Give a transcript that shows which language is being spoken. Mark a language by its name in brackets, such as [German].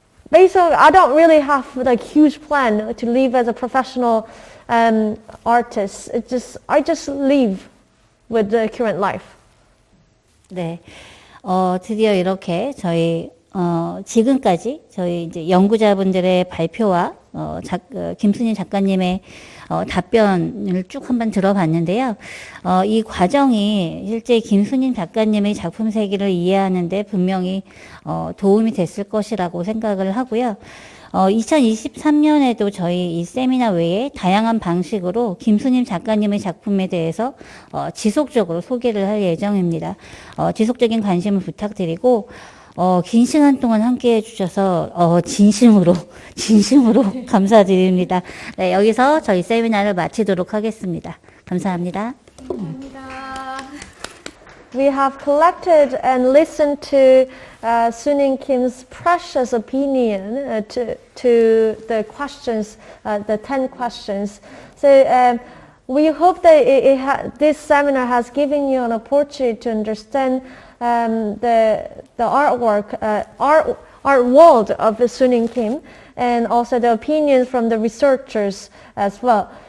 [English] Basically, I don't really have like huge plan to live as a professional artist. I just live with the current life. [Korean] 네, 드디어 이렇게 저희 지금까지 저희 이제 연구자분들의 발표와 김순희 작가님의 답변을 쭉 한번 들어봤는데요. 이 과정이 실제 김순희 작가님의 작품 세계를 이해하는데 분명히 도움이 됐을 것이라고 생각을 하고요. 2023년에도 저희 이 세미나 외에 다양한 방식으로 김순희 작가님의 작품에 대해서 지속적으로 소개를 할 예정입니다. 지속적인 관심을 부탁드리고 긴 시간 동안 함께 해주셔서 진심으로 감사드립니다. 네, 여기서 저희 세미나를 마치도록 하겠습니다. 감사합니다. [English] We have collected and listened to Soonim Kim's precious opinion to the questions, the 10 questions. So we hope that this seminar has given you an opportunity to understand the artwork, art world of Soonim Kim, and also the opinions from the researchers as well.